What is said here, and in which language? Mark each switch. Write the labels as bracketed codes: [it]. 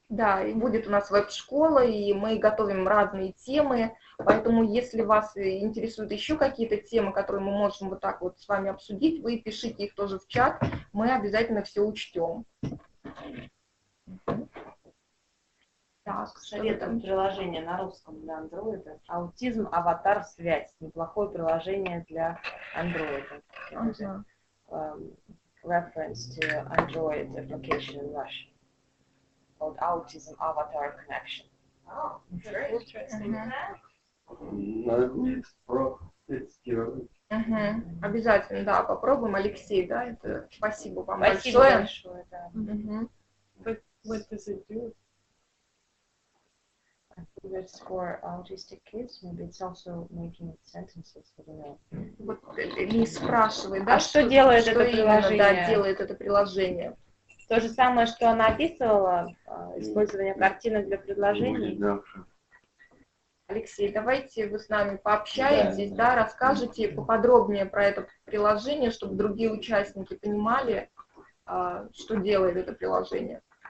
[ru] Да, и будет у нас веб-школа, и мы готовим разные темы, поэтому если вас интересуют еще какие-то темы, которые мы можем вот так вот с вами обсудить, вы пишите их тоже в чат, мы обязательно все учтем. Так, советуем приложение на русском для Android. Аутизм, аватар, связь. Неплохое приложение для Android. [en] Reference to Android application in Russian called Autism Avatar Connection. Oh, very interesting. [ru] Надо будет протестировать. Обязательно, да, попробуем, Алексей, да, это спасибо вам Спасибо большое, да. [en] What does it do? I think that's for autistic kids. Maybe it's also making sentences. I don't know. [ru] Вот Лиз спрашивает, да, что делает это приложение? Да, делает это приложение. То же самое, что она описывала, использование картинок для предложений. Алексей, давайте вы с нами пообщаетесь, да, расскажете поподробнее про это приложение, чтобы другие участники понимали, что делает это приложение.